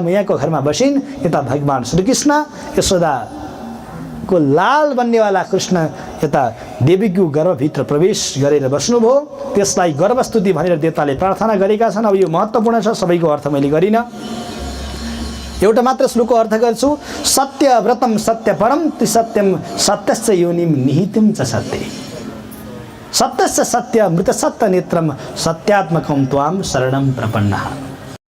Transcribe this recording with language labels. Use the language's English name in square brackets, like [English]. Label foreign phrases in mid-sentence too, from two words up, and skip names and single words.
[Nepali] मैयाको घरमा बसिन् यता भगवान श्रीकृष्ण यशोदाको लाल बन्नेवाला कृष्ण यता देवीको गर्भभित्र प्रवेश गरेर बस्नुभयो त्यसलाई गर्भस्तुति भनेर देवताले प्रार्थना गरेका छन् अब यो महत्त्वपूर्ण छ सबैको अर्थ मैले गरिनँ एउटा मात्र श्लोकको अर्थ गर्छु [Sanskrit] सत्यव्रतम सत्यपरम त्रिसत्यम सत्यस्य योनिम निहितम च सत्य सत्यस्य सत्य मृत सत्य नेत्रम सत्यात्मकम त्वाम शरणम प्रपन्नः